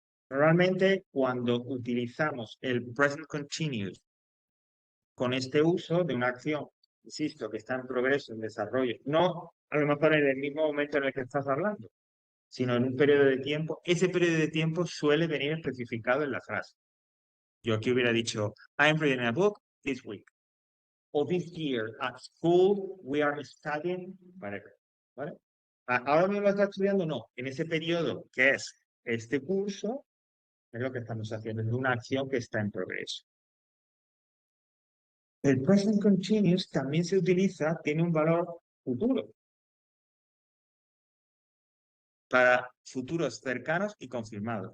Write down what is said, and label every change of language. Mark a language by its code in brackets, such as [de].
[es] Normalmente, cuando utilizamos el present continuous con este uso de una acción, insisto, que está en progreso, en desarrollo, no a lo mejor en el mismo momento en el que estás hablando, sino en un periodo de tiempo, ese periodo de tiempo suele venir especificado en la frase. Yo aquí hubiera dicho, [en] I'm reading a book this week. O this year at school we are studying, whatever. [es] ¿Vale? Ahora mismo lo está estudiando, no. En ese periodo que es este curso, es lo que estamos haciendo, es una acción que está en progreso. El present continuous también se utiliza, tiene un valor futuro para futuros cercanos y confirmados.